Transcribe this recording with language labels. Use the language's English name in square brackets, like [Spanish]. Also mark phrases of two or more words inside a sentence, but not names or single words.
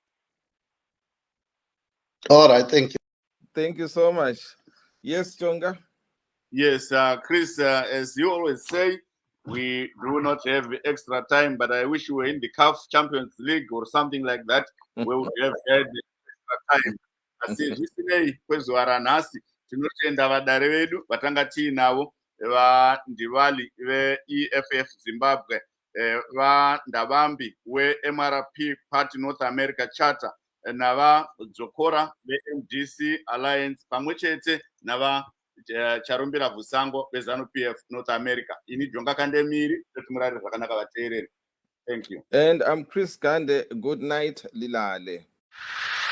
[English] All right, thank you. Thank you so much. Yes, Chonga? Yes, Chris, as you always say, we do not have extra time, but I wish we were in the CAF Champions League or something like that, where we have had extra time. [Shona] Asi zvisinei kwezuva ranhasi tinotenda vadare vedu vatanga tiinavo vandivali ve-EFF Zimbabwe, vandavambi we-MRP Party North America Charter, navadzokora ve-MDC Alliance pamwe chete nava charumbira bvusango beZANU-PF North America. Ini Jonga Kandemiri, totimurari zvakanaka vateereri. [English] Thank you. And I'm Chris Gande. Good night, Lilale.